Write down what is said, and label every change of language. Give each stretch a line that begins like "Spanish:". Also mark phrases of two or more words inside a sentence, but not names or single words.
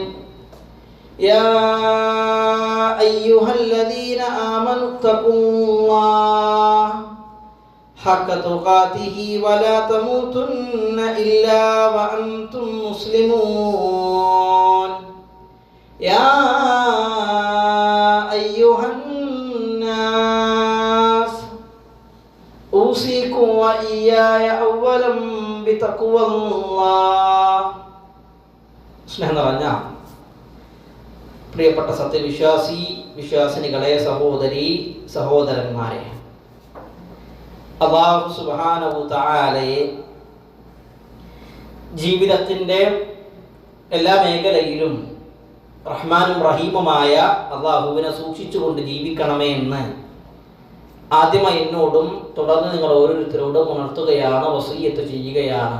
Arabic: يا أيها الذين آمنوا اتقوا الله حق تقاته ولا تموتن إلا وأنتم مسلمون. يا أيها الناس أوصيكم وإياي أولا بتقوى الله.
Malayalam: സ്നേഹം നിറഞ്ഞ പ്രിയപ്പെട്ട വിശ്വാസിനികളെ, സഹോദരി സഹോദരന്മാരെ,
Arabic: الله سبحانه
Malayalam: തആലയെ ജീവിതത്തിൻ്റെ എല്ലാ മേഖലയിലും റഹ്മാനും റഹീമുമായ അല്ലാഹുവിനെ സൂക്ഷിച്ചുകൊണ്ട് ജീവിക്കണമേ എന്ന് ആദ്യമായി എന്നോടും തുടർന്ന് നിങ്ങൾ ഓരോരുത്തരോടും ഉണർത്തുകയാണ്, വസിയ്യത്ത് ചെയ്യുകയാണ്.